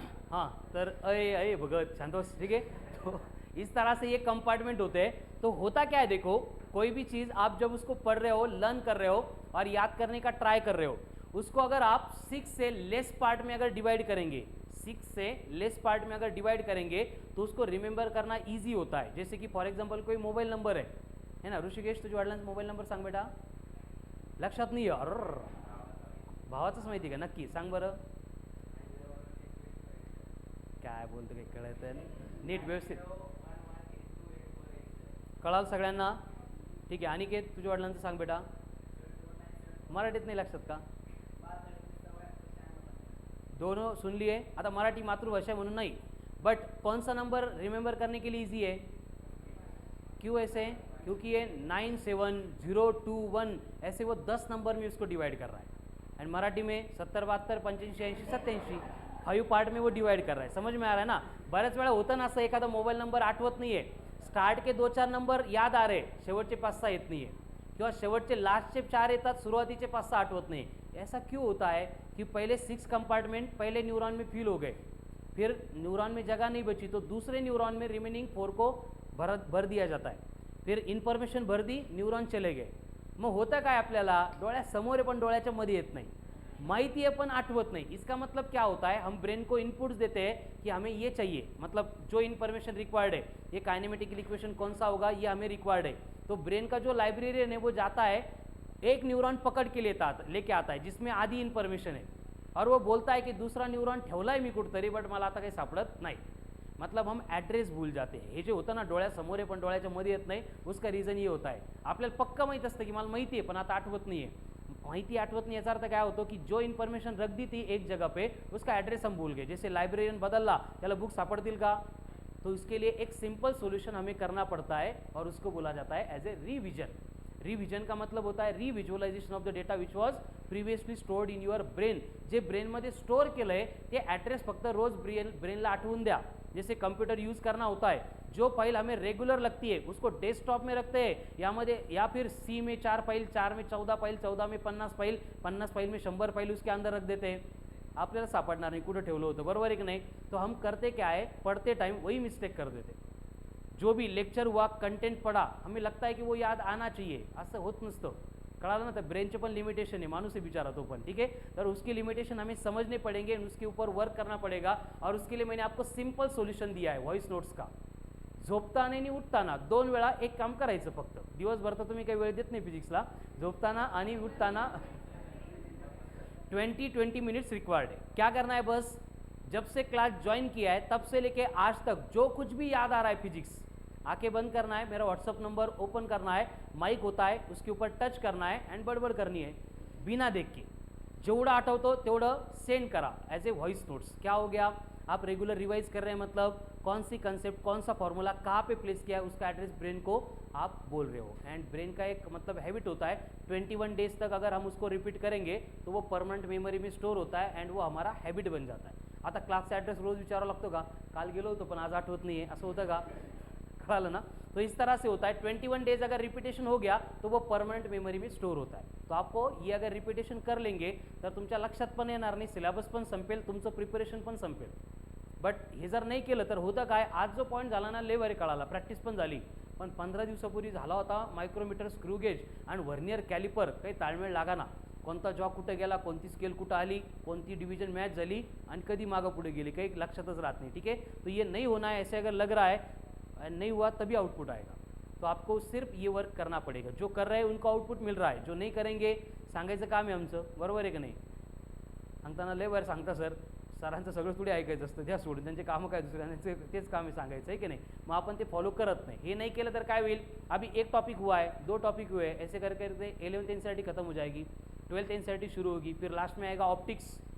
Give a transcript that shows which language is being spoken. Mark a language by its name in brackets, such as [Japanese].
[Marathi] हाँ तर अये अये भगत शांत बस. [Hindi] ठीक है, तो इस तरह से ये कंपार्टमेंट होते हैं. तो होता क्या है, देखो कोई भी चीज़ आप जब उसको पढ़ रहे हो, लर्न कर रहे हो और याद करने का ट्राई कर रहे हो, उसको अगर आप 6 से लेस पार्ट में अगर डिवाइड करेंगे, 6 से लेस पार्ट में अगर डिवाइड करेंगे तो उसको रिमेंबर करना ईजी होता है. जैसे कि फॉर एग्जांपल कोई मोबाइल नंबर है ना, ऋषिकेश [Marathi] तुझ्या वडिलांचा मोबाइल नंबर सांग बेटा. लक्षात नाही आहे. अर भावाचंच माहिती का नक्की सांग बरं. काय बोलतो काही कळत नीट व्यवस्थित कळाल सगळ्यांना. ठीक आहे. अनिकेत तुझ्या वडिलांचं सांग बेटा. मराठीत नाही लक्षात का. [Hindi] दोनों सुन लिए. [Marathi] आता मराठी मातृभाषा म्हणून [Hindi] नहीं, बट कौन सा नंबर रिमेंबर करने के लिए इजी है. क्यों ऐसे. क्योंकि ये 9 7 0 2 1 ऐसे वो 10 नंबर में उसको डिवाइड कर रहा है. एंड मराठी में 70 72 85 80 87 5 पार्ट में वो डिवाइड कर रहा है. समझ में आ रहा है ना. [Marathi] बऱ्याच वेळा होतं ना असं एखादा मोबाईल नंबर आठवत नाही आहे. [Hindi] स्टार्ट के 2-4 नंबर याद आ रहे, [Marathi] शेवटचे 5-6 येत नाही आहे, किंवा शेवटचे लास्टचे 4 येतात, सुरुवातीचे 5-6 आठवत नाही. [Hindi] ऐसा क्यों होता है कि पहले 6 कंपार्टमेंट पहले न्यूरॉन में फिल हो गए, फिर न्यूरॉन में जगह नहीं बची तो दूसरे न्यूरॉन में रिमेनिंग 4 को भर दिया जाता है. फिर इन्फॉर्मेशन भर दी, न्यूरॉन चले गए. [Marathi] मग होतं काय आपल्याला डोळ्यासमोर आहे पण डोळ्याच्या मध्ये येत नाही. माहिती है पण आठवत नहीं. [Hindi] इसका मतलब क्या होता है, हम ब्रेन को इनपुट्स देते हैं कि हमें ये चाहिए, मतलब जो इन्फॉर्मेशन रिक्वायर्ड है, ये काइनेमेटिकल इक्वेशन कौन सा होगा ये हमें रिक्वायर्ड है. तो ब्रेन का जो लाइब्रेरियन है वो जाता है, एक न्यूरॉन पकड़ के लेके आता है जिसमें आधी इन्फॉर्मेशन है, और वो बोलता है कि दूसरा न्यूरॉन [Marathi] ठेवला आहे मी कुठतरी बट मला आता काही सापडत नाही. [Hindi] मतलब हम एड्रेस भूल जाते हैं. [Marathi] हे जे होतं ना डोळ्यासमोर आहे पण डोळ्याच्या मध्ये येत नाही, [Hindi] उसका रीज़न ये होता है. [Marathi] आपल्याला पक्का माहीत असतं की मला माहिती आहे पण आता आठवत नहीं है. माहिती आठवत नहीं याचा अर्थ काय होतो की [Hindi] जो इन्फॉर्मेशन रख दी थी एक जगह पे उसका एड्रेस हम भूल गए. [Marathi] जैसे लाइब्रेरियन बदलला त्याला बुक सापडतील का. [Hindi] तो इसके लिए एक सिंपल सॉल्यूशन हमें करना पड़ता है और उसको बोला जाता है एज ए रिविजन. रिविजन का मतलब होता है [English] Revisualisation of the data which was previously stored in your brain. [Marathi] जे ब्रेनमध्ये स्टोर केलं आहे ते ॲड्रेस फक्त रोज ब्रेनला आठवून द्या. [Hindi] जैसे कंप्यूटर यूज़ करना होता है, जो फाइल हमें रेगुलर लगती है उसको डेस्कटॉप में रखते हैं, या फिर सी में 4 फाइल, 4 में 14 फाइल, 14 में 50 फाइल, 50 फाइल में 100 फाइल उसके अंदर रख देते हैं. [Marathi] आपल्याला सापडणार नाही कुठं ठेवलं होतं. बरोबर आहे की नाही. [Hindi] तो हम करते क्या है, पढ़ते टाइम वही मिस्टेक कर देते. जो भी लेक्चर हुआ, कंटेंट पढ़ा, हमें लगता है कि वो याद आना चाहिए, [Marathi] असं होत नसतं. कळालं ना. तर ब्रेनचे पण लिमिटेशन है, मानुस है बिचारा तो पण. [Hindi] ठीक है. तर उसकी लिमिटेशन हमें समझने पड़ेंगे, उसके ऊपर वर्क करना पड़ेगा. और उसके लिए मैंने आपको सिंपल सोल्यूशन दिया है वॉइस नोट्स का. [Marathi] झोपताना आणि उठताना 2 वेळा एक काम करायचं फक्त. दिवसभर तर तुम्ही काही वेळ देत नाही फिजिक्सला. झोपताना आणि उठताना 20 मिनट्स रिक्वायर्ड है. [Hindi] क्या करना है, बस जब से क्लास ज्वाइन किया है तब से लेके आज तक जो कुछ भी याद आ रहा है फिजिक्स, आंखें बंद करना है, मेरा व्हाट्सअप नंबर ओपन करना है, माइक होता है उसके ऊपर टच करना है एंड बड़बड़ करनी है बिना देख के. [Marathi] जेवढं आठवतो तेवढं सेंड करा एज ए वॉइस नोट्स. [Hindi] क्या हो गया, आप रेगुलर रिवाइज कर रहे हैं, मतलब कौन सी कंसेप्ट, कौन सा फॉर्मूला कहाँ पे प्लेस किया है उसका एड्रेस ब्रेन को आप बोल रहे हो. एंड ब्रेन का एक मतलब हैबिट होता है 21 डेज तक अगर हम उसको रिपीट करेंगे तो वो परमानेंट मेमोरी में स्टोर होता है एंड वो हमारा हैबिट बन जाता है. [Marathi] आता क्लासचा ॲड्रेस रोज विचारावा लागतो का, काल गेलो होतो पण आज आठवत नहीं है, असं होतं का. कळालं ना. [Hindi] तो इस तरह से होता है. 21 डेज अगर रिपीटेशन हो गया तो वो परमानेंट मेमोरी में स्टोर होता है. तो आपको ये अगर रिपीटेशन कर लेंगे [Marathi] तर तुमच्या लक्षात पण येणार नाही, सिलेबस पण संपेल, तुमचं प्रिपरेशन पण संपेल. बट हे जर नाही केलं तर होतं काय, आज जो पॉईंट झाला ना लय भारी कळाला, प्रॅक्टिस पण झाली, पण 15 दिवसापूर्वी झाला होता मायक्रोमीटर, स्क्रू गेज आणि व्हर्नियर कॅलिपर काही ताळमेळ लागाना. कोणता जॉब कुठं गेला, कोणती स्केल कुठं आली, कोणती डिवीजन मॅच झाली आणि कधी मागं पुढे गेली काही लक्षातच राहत नाही. [Hindi] ठीक है. तो ये नहीं होना है, ऐसे अगर लग रहा है नहीं हुआ तभी आउटपुट आएगा. तो आपको सिर्फ ये वर्क करना पड़ेगा. जो कर रहे हैं उनको आउटपुट मिल रहा है, जो नहीं करेंगे [Marathi] सांगायचं काम आहे आमचं. बरोबर आहे की नाही. सांगताना लय बरं सांगता सर, सरांचं सगळं थोडी ऐकायचं असतं, द्या सोडून, त्यांचे कामं काय दुसऱ्यांचे तेच काम आहे सांगायचं आहे की नाही. मग आपण ते फॉलो करत नाही. हे नहीं केलं तर काय होईल, [Hindi] अभी एक टॉपिक हुआ है, 2 टॉपिक हुए, ऐसे करके 11th एनसीईआरटी खत्म हो जाएगी, 12th एनसीईआरटी शुरू होगी, फिर लास्ट में आएगा ऑप्टिक्स.